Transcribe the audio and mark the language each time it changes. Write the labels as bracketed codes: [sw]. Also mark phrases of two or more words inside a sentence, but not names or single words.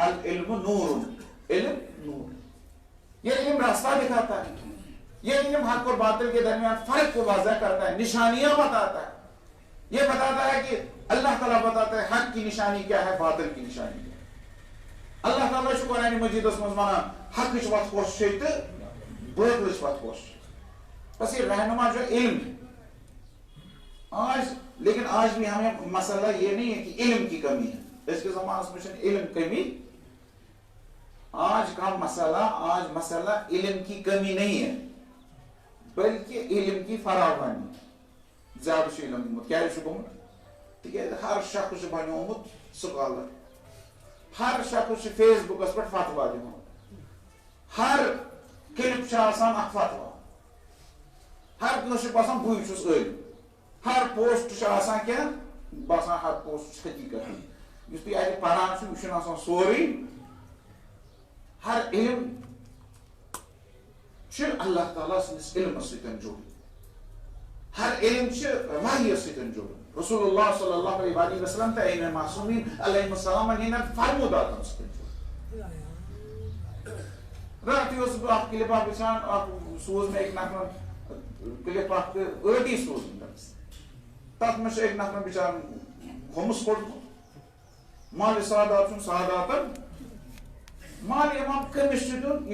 [ar] العلم نور. [ur] علم نور. یہ علم راستہ دکھاتا ہے. یہ علم حق اور باطل کے درمیان فرق کو واضح کرتا ہے، نشانیاں بتاتا ہے. یہ بتاتا ہے کہ اللہ تعالیٰ بتاتا ہے حق کی نشانی کیا ہے، باطل کی نشانی کیا ہے. [ks] اللہ تعالیٰ چھُ قرآن مجیدس منٛز ونان حقٕچ وتھ کۄس چھے تہٕ باطلٕچ وتھ کۄس چھے. [ur] بس یہ رہنما جو علم ہے. آج لیکن آج بھی ہمیں مسئلہ یہ نہیں ہے کہ علم کی کمی ہے. اس کے زمانہ میں علم کمی. آج کا مسئلہ علم کی کمی نہیں ہے بلکہ علم کی فراوانی. [ks] زیادہ علم گومت کیا گومت تکیازِ ہر شخص بنیومت سکالر. ہر شخص فیس بکس پہ فتوا دِوان. ہر کلپ آسان اکھ فتوا. ہر کٲنٛسہِ چھُ باسان بٕے چھُس عٲلِم. ہر پوسٹ آسان کیٛاہ باسان ہر پوسٹ حقیقت. یُس تُہۍ اَتہِ پران چھُو یہِ چھُنہٕ آسان سورُے. ہر علم چھُ اللہ تعالیٰ سٕنٛدِس علمس سۭتۍ جُڑُن. ہر علم چھُ وحیَس سۭتۍ جُڑُن. رسول اللہ [ar] صلی اللہ علیہ وسلم [ks] تہٕ ائمہ معصومین [ar] علیہم السلام [ks] ہٕنٛدٮ۪ن فرموداتن سۭتۍ جُڑُن. راتھٕے اوسُس بہٕ اکھ کلپ اکھ وٕچھان. اکھ سوٗز مےٚ أکۍ نفرن کلپ اکھ تہٕ ٲٹی سوٗزُن تٔمِس. تتھ منٛز چھُ أکۍ نفرن بِچارن ہوٚمُس کوٚڑمُت. مالہِ سادات چھُنہٕ ساداتن. مالہِ امام کٔمِس چھُ دیُن؟